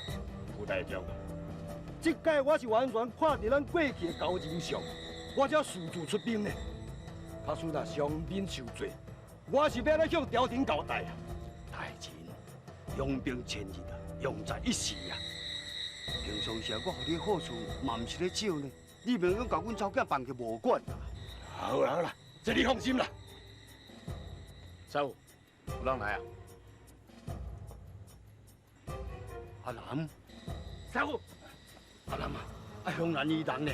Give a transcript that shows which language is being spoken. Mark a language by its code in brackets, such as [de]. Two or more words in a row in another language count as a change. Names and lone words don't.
[nan] 副台长，这届我是完全看伫咱过去的交情上，我才私自出兵呢。假使若伤兵受罪，我是要来向朝廷交代啊！大人，用兵千日啊，用在一时啊。平常时我予你好处，嘛毋是咧少呢。你袂用甲阮早间放去无管啊？好啦好啦，这你放心啦。师傅，有人来啊？阿南，师傅，阿南啊，香兰伊人呢？